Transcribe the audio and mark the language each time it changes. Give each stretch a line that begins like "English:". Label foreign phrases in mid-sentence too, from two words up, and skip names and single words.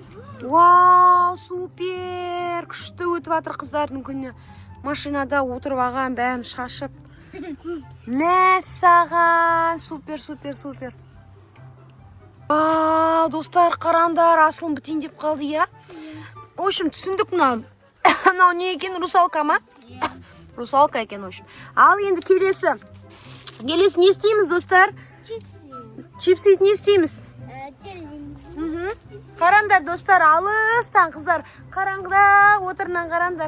Russian: Вау, супер.
Kazakh: Күшті өтіп жатыр қыздардың күні. Машинада отырып алған бәрін шашып. Мәссаған. Супер. Вау, достар, қарандар, асылым бітейін деп қалды,
Russian: я? В общем,
Kazakh: түсіндік мынау. Мынау не екен, русалка ма? Русалка екен,
Russian: в общем.
Kazakh: Ал енді келесі не істейміз, достар? Чипси не істейміз? Қарандар, достар, алыстан қыздар. Қараңғыда, отырынан қарандар.